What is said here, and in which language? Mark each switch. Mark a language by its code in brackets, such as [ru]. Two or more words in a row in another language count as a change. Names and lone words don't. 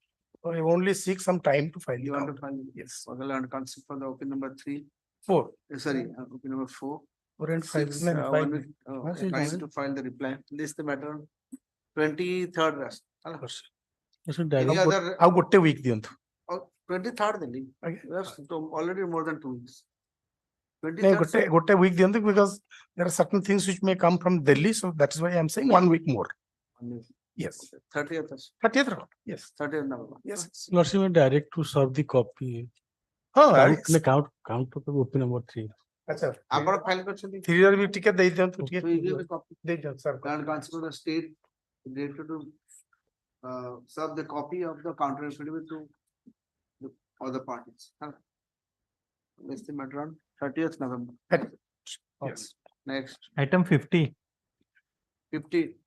[en] So I only seek some time to file. You want to file? Yes. Well, and concept for the OP number 3. 4. Sorry, OP number 4. 4 and 5. Trying to file the reply. This is the matter on 23rd Any other [or] ଆଉ ଗୋଟେ week ଦିଅନ୍ତୁ [en] 23rd ଦେଲି already more than 2 weeks. [or] ନାଇଁ ଗୋଟେ week ଦିଅନ୍ତୁ [en] because there are certain things which may come from Delhi, so that is why I am saying 1 week more. Yes. 30th. 30th. Yes. 30th November. Yes. Lordship, may direct to serve the copy. Count open number 3. अच्छा [or] ଆପଣ ଫାଇଲ କରିଛନ୍ତି 3 year ବି ଟିକେ ଦେଇ ଦିଅନ୍ତୁ ଟିକେ ଦେଇ ଦିଅନ୍ତୁ sir. [en] And consider the state related to serve the copy of the counter affidavit to the other parties. That's the matter on 30th November. Yes. Next. Item 50. 50.